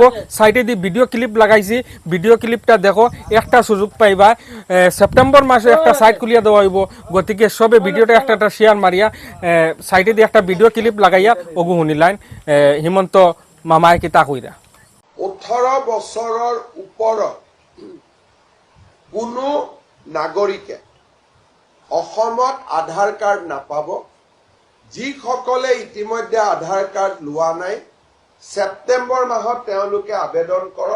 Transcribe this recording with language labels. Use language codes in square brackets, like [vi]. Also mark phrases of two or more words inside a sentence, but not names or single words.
[syl] সাইটে দিয়ে ভিডিও ক্লিপ লাগাইছি, ভিডিও ক্লিপটা দেখো, একটা সুযোগ পাইবা। সেপ্টেম্বর মাসে একটা সাইট খুলিয়া দেওয়া হইব। গতিকে সবে ভিডিওটা একটা একটা শেয়ার মারিয়া সাইটে দিয়ে একটা ভিডিও ক্লিপ লাগাইয়া অগু শুনিলাইন হিমন্ত মামায় কিতা কইরা। [as] 18 বছৰৰ ওপৰত কোনো নাগৰিকে অসমত আধাৰ কাৰ্ড নাপাব। যিসকলে ইতিমধ্যে আধাৰ কাৰ্ড লোৱা নাই, ছেপ্টেম্বৰ মাহত তেওঁলোকে আবেদন কৰক।